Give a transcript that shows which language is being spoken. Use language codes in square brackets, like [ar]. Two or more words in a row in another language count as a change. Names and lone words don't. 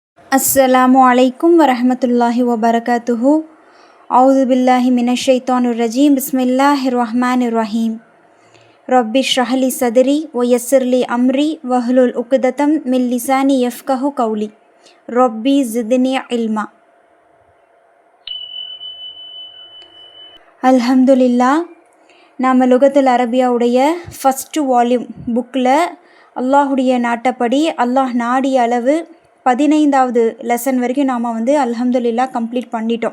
[ar] السلام عليكم ورحمة الله وبركاته. أعوذ بالله من الشيطان الرجيم. بسم الله الرحمن الرحيم. رب اشرح لي صدري ويسر لي أمري واحلل عقدة من لساني يفقهوا قولي. رب زدني علما. الحمد لله. [ta] நாம் லுகத்துல் அரபியா உடைய [en] first volume [ta] புக்கில் அல்லாஹுடைய நாட்டப்படி அல்லாஹ் நாடிய அளவு 15வது லெசன் வரைக்கும் நாம் அல்ஹம்துலில்லா கம்ப்ளீட் பண்ணிட்டோம்.